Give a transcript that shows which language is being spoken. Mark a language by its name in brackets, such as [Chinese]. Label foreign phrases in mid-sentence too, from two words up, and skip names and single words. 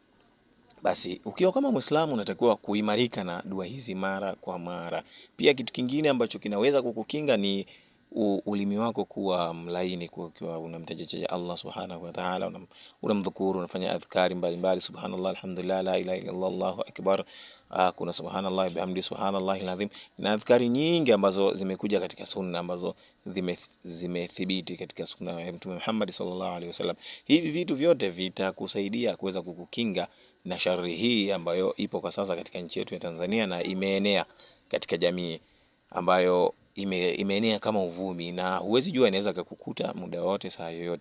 [Swahili] Basi ukiwa kama Muislamu unatakiwa kuimarika na dua hizi mara kwa mara. Pia kitu kingine ambacho kinaweza kukukinga ni ulimi wako kuwa mlaini, ukiwa unamtaja [Arabic] الله سبحانه وتعالى, [Swahili] unamdhukuru, unafanya adhkari mbalimbali, [Arabic] سبحان الله، الحمد لله، لا إله إلا الله، الله أكبر, kuna سبحان الله بحمده، سبحان الله العظيم, [Swahili] na adhkari nyingi ambazo zimekuja katika sunna, ambazo zimethibiti katika sunna ya Mtume Muhammad [Arabic] صلى الله عليه وسلم. [Swahili] Hivi vitu vyote vitakusaidia kuweza kukukinga na shari hii ambayo ipo kwa sasa katika nchi yetu ya Tanzania, na imeenea katika jamii, ambayo imeenea kama uvumi, na huwezi jua inaweza kukukuta muda wote, saa yoyote.